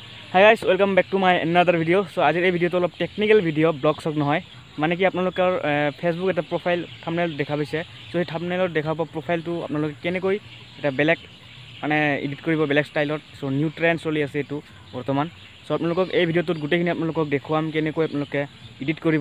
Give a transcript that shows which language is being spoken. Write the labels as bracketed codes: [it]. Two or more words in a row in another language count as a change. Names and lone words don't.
[en] hi guys welcome back to my another video. [as] सो आज এই ভিডিওটো অলপ [en] technical video blog [as] সক নহয় মানে কি আপোনালোকৰ ফেসবুক এটা [en] profile thumbnail [as] দেখা পাইছে। সো এই থাম্বনেলত দেখা পোৱা প্রোফাইলটো আপোনালোকে কেনেকৈ এটা বেলেগ মানে এডিট কৰিব বেলেগ ষ্টাইলত। সো [en] new trend [as] চলি আছে এটো বৰ্তমান। সো আপোনালোকক এই ভিডিওটোত গোটেইখিনি আপোনালোকক দেখুৱাম কেনেকৈ আপোনালোকে এডিট কৰিব।